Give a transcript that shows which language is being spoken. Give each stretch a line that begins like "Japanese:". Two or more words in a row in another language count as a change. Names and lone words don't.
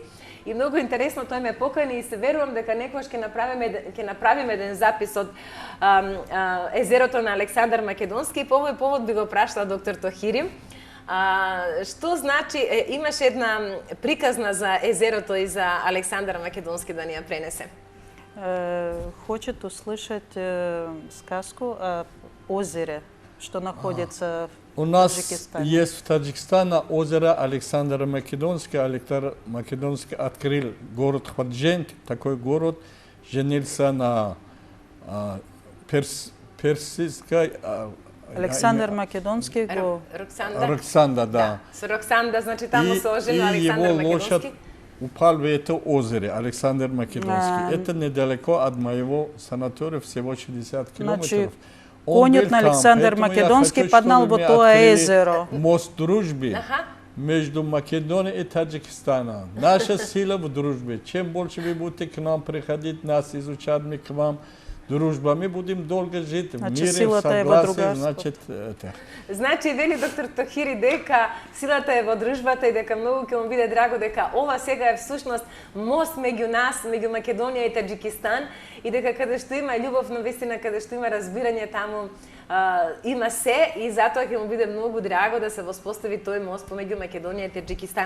Macedonian: И многу интересно, тој ме покани и се верувам дека некојаш ќе направиме еден запис од езерото на Александар Македонски, и по овој повод би го прашала доктор Тохири. Што значи, имаше една приказна за езерото и за Александар Македонски да ни ја пренесе?
Russian: Хочет услышать сказку о озере, что находится У в нас Таджикистане. есть в Таджикистане озеро Александра Македонский. Александр Македонский открыл город Хваджент, такой город, женился на персидской...
Macedonian: Александр Македонский го... Роксанда, да. С Роксанда, значи таму се оженил и Александар
Russian: его лошадь
Macedonian: Македонски.
Russian: упал в это озеро, Александр Македонский. А. Это недалеко от моего санатория, всего 60 километров.
Macedonian: Значи,
Russian: Он
Macedonian: конјот
Russian: был на там, Александр поэтому я
Macedonian: Македонски
Russian: хочу,
Macedonian: паднал
Russian: чтобы
Macedonian: во
Russian: мы
Macedonian: тоа
Russian: открыли
Macedonian: езеро.
Russian: Мост дружбы Аха. между Македонией и Таджикистаном. Наша сила в дружбе. Чем больше вы будете к нам приходить, нас изучать, мы к вам. Дружба, мы будем долго жить в
Macedonian: Значи,
Russian: мире, в
Macedonian: силата е во
Russian: согласии,
Macedonian: другарството.
Russian: значит, это.
Macedonian: Значи, вели доктор Тохири дека силата е во дружбата и дека многу ќе му биде драго дека ова сега е всушност мост меѓу нас, меѓу Македонија и Таџикистан, и дека каде што има љубов, но вистина каде што има разбирање, таму има се и затоа ќе му биде многу драго да се воспостави тој мост помеѓу Македонија и Таџикистан.